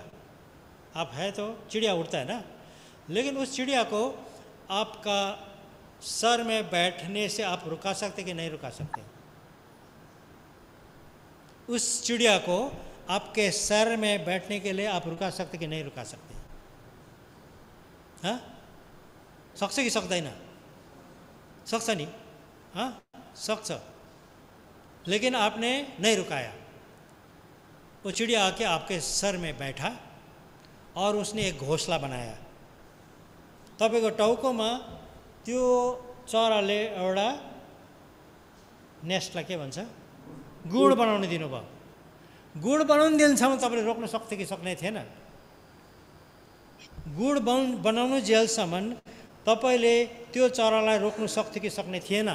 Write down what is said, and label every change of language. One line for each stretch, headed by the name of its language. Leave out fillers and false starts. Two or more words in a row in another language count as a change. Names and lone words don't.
Hindi: आप है तो चिड़िया उड़ता है ना। लेकिन उस चिड़िया को आपका सर में बैठने से आप रुका सकते कि नहीं रुका सकते? उस चिड़िया को आपके सर में बैठने के लिए आप रुका सकते कि नहीं रुका सकते? हाँ,
Nepali: सक्छ कि सक्दैन? सक्छ नि? हाँ, सक्छ।
Hindi: लेकिन आपने नहीं रुकाया। वो चिड़िया आके आपके सर में बैठा और उसने एक घोंसला बनाया।
Nepali: तपाईँको टाउकोमा त्यो चराले एउटा नेस्टलाई के भन्छ, गुड बनाउन दिनुभयो। गुड बनाउन दिनसम्म तपाईँले रोक्न सक्थ्यो कि सक्ने थिएन? गुड बनाउनु जेलसम्म तपाईँले त्यो चरालाई रोक्नु सक्थ्यो कि सक्ने थिएन?